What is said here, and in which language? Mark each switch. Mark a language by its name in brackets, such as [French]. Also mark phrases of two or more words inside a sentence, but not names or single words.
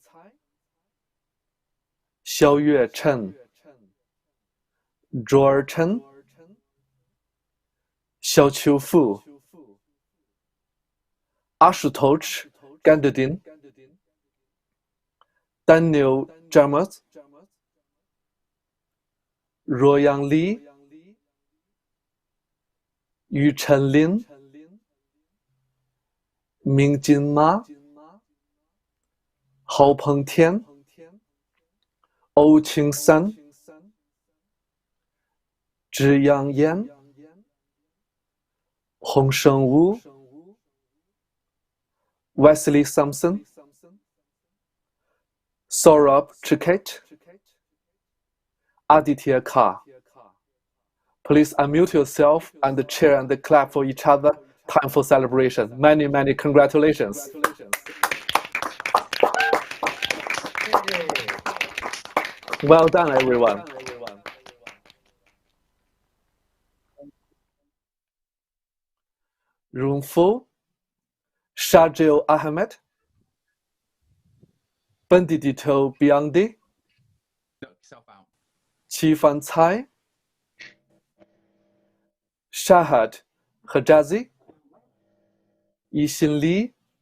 [English] Xiaoyue Chen, Zhuo Chen, Xiaoqiu Fu, Ashutosh Gandadin, Daniel Jammert, Ruoyang Li, Yu Chenlin, Mingjin Ma, Hao Pengtian, Ou Qingsan, Zhiyang Yan, Hongsheng Wu, Wesley Sampson, Saurabh Chiket, Aditya Ka. Please unmute yourself and cheer and clap for each other. Time for celebration. Many, many congratulations. Well done, everyone. Room 4, Shajil Ahmed, Benedito Biondi, Qifan Cai, Shahad Hijazi, Yixin Li,